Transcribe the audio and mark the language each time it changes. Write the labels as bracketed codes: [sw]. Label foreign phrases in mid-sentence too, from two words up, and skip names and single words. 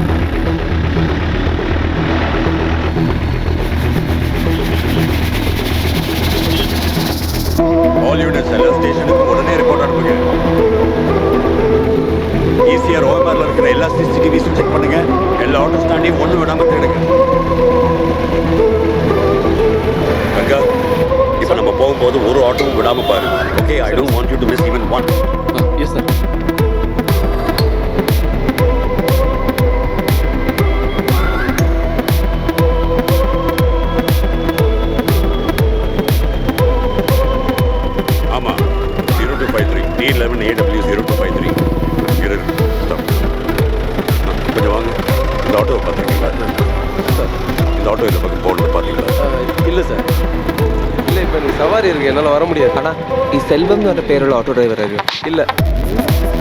[en] all units [ta] எல்லா ஸ்டேஷனுக்கு உடனே ரிப்போர்ட் அனுப்புங்க. ஈசிஆர் ஓஎம்ஆர்ல இருக்கிற எல்லா சிசிடிவிஸும் செக் பண்ணுங்க. எல்லா [en] auto stand [ta] ஒன்று விடாம தேடுங்க. கங்கா, இப்போ நம்ம போகும்போது ஒரு ஆட்டோவும் விடாம பாரு. ஓகே, [en] I don't want you to miss even one. yes sir. [ta] ஆமா, 0253 T11AW0253. கொஞ்சம் வாங்க. இந்த ஆட்டோவை பார்த்துருக்கீங்களா சார்? இந்த ஆட்டோ இந்த பக்கம் போகணுன்னு பார்த்தீங்களா? இல்லை சார், இல்லை. இப்போ எனக்கு சவாரி இருக்குது, என்னால் வர முடியாது. [ml] ஆனால் ഈ സെൽവം എന്ന് പറഞ്ഞ പേരുള്ള [en] auto driver [ml] അറിയോ? [ta] இல்லை.